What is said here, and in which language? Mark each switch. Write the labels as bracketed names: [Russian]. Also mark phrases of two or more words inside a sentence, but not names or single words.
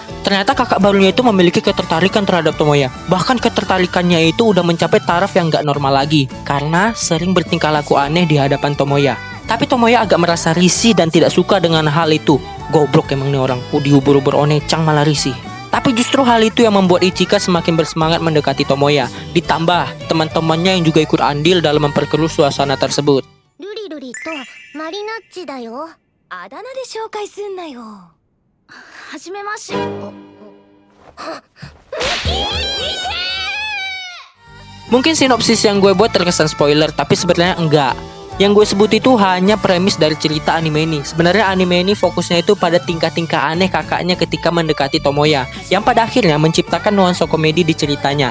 [Indonesian] Ternyata kakak barunya itu memiliki ketertarikan terhadap Tomoya. Bahkan ketertarikannya itu udah mencapai taraf yang gak normal lagi, karena sering bertingkah laku aneh di hadapan Tomoya. Tapi Tomoya agak merasa risih dan tidak suka dengan hal itu. Goblok emang nih orang, diubur-ubur Onechan malah risih. Tapi justru hal itu yang membuat Ichika semakin bersemangat mendekati Tomoya. Ditambah teman-temannya yang juga ikut andil dalam memperkeruh suasana tersebut. [Japanese] ルリルリとマリナッチだよ。あだ名で紹介すんなよ。はじめまして。 [Indonesian] Mungkin sinopsis yang gue buat terkesan spoiler, tapi sebenarnya enggak. Yang gue sebut itu hanya premis dari cerita anime ini. Sebenarnya anime ini fokusnya itu pada tingkah-tingkah aneh kakaknya ketika mendekati Tomoya, yang pada akhirnya menciptakan nuansa komedi di ceritanya.